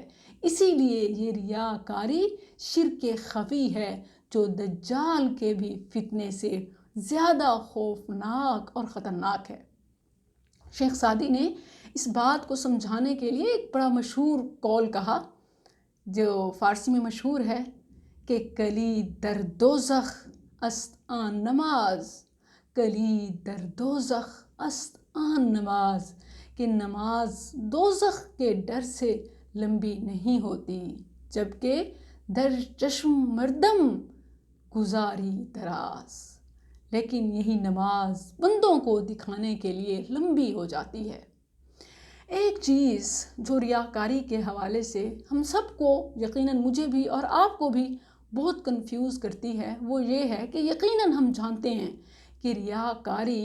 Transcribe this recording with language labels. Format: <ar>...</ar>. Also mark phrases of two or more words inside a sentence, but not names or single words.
<ur>اسی لیے یہ ریاکاری شرک خفی ہے جو دجال کے بھی فتنے سے زیادہ خوفناک اور خطرناک ہے۔ شیخ سعدی نے اس بات کو سمجھانے کے لیے ایک بڑا مشہور قول کہا جو فارسی میں مشہور ہے کہ</ur> <fa>کلی در دوزخ است آن نماز، کلی در دوزخ است آن نماز،</fa> <ur>کہ نماز دوزخ کے ڈر سے لمبی نہیں ہوتی، جبکہ</ur> <fa>در چشم مردم گزاری دراز،</fa> <ur>لیکن یہی نماز بندوں کو دکھانے کے لیے لمبی ہو جاتی ہے۔ ایک چیز جو ریاکاری کے حوالے سے ہم سب کو، یقیناً مجھے بھی اور آپ کو بھی بہت کنفیوز کرتی ہے، وہ یہ ہے کہ یقیناً ہم جانتے ہیں کہ ریاکاری</ur>